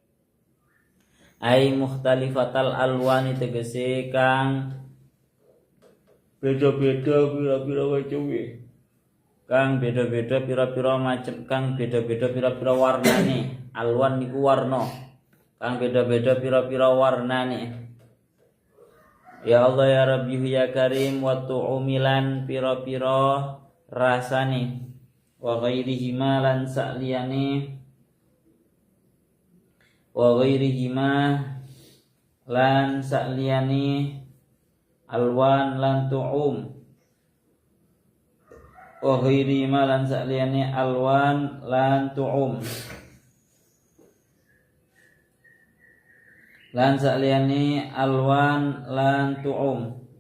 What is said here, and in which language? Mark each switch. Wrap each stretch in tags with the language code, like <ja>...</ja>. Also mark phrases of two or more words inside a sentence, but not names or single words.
<ar>Ai mukhtalifatal alwani</ar> <jv>tegese kang beda-beda pira-pira maceme. Kang beda-beda pira-pira macem, kang beda-beda pira-pira warnane. Alwan niku warna. Kang beda-beda pira-pira warnane.</jv> <ar>Ya Allah ya Rabbi ya Karim wa tu'umilan</ar> <jv>pira-pira rasane</jv> <ar>wa ghairihima</ar> <jv>lan sakliyane alwan lan tu'um</jv> <ar>wa ghairihima</ar> <jv>lan sakliyane alwan lan tu'um lan sakliyane alwan lan tu'um.</jv>